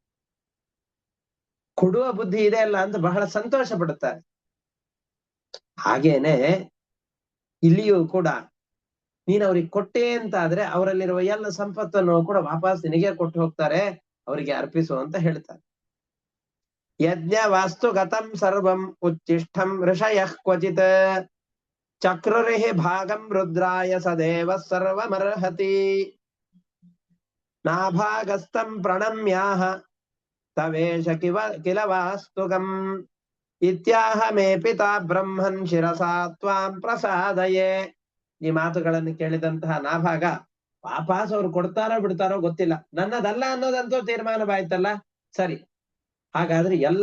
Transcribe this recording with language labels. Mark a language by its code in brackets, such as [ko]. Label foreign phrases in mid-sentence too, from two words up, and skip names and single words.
[kn] ಕೊಡುವ ಬುದ್ಧಿ ಇದೆ ಅಲ್ಲ ಅಂತ ಬಹಳ ಸಂತೋಷ ಪಡುತ್ತಾರೆ. ಹಾಗೇನೆ ಇಲ್ಲಿಯೂ ಕೂಡ ನೀನ್ ಅವ್ರಿಗೆ ಕೊಟ್ಟೆ ಅಂತ ಆದ್ರೆ ಅವರಲ್ಲಿರುವ ಎಲ್ಲ ಸಂಪತ್ತನ್ನು ಕೂಡ ವಾಪಸ್ ನಿನಗೆ ಕೊಟ್ಟು ಹೋಗ್ತಾರೆ, ಅವರಿಗೆ ಅರ್ಪಿಸು ಅಂತ ಹೇಳ್ತಾರೆ. [sa] ಯಜ್ಞ ವಾಸ್ತು ಗತಂ ಸರ್ವಂ ಉಚ್ಚಿಷ್ಟಂ ಋಷಯಃ ಕ್ವಚಿತ್ ಚಕ್ರುರಿಹಿ ಭಾಗಂ ರುದ್ರಾಯ ಸದೇವ ಸರ್ವಮರ್ಹತಿ ನಾಭಾಗಸ್ತಂ ಪ್ರಣಮ್ಯಾಹ ತವೇಶ ಕಿಲ ವಾಸ್ತುಕಂ ಇತ್ಯಾಹ ಮೇ ಪಿತಾ ಬ್ರಹ್ಮನ್ ಶಿರಸಾ ತ್ವಾಂ ಪ್ರಸಾದಯೇ. [kn] ಈ ಮಾತುಗಳನ್ನು ಕೇಳಿದಂತಹ ನಾಭಾಗ ವಾಪಸ್ ಅವ್ರು ಕೊಡ್ತಾರೋ ಬಿಡ್ತಾರೋ ಗೊತ್ತಿಲ್ಲ, ನನ್ನದಲ್ಲ ಅನ್ನೋದಂತೂ ತೀರ್ಮಾನವಾಯ್ತಲ್ಲ, ಸರಿ ಹಾಗಾದ್ರೆ ಎಲ್ಲ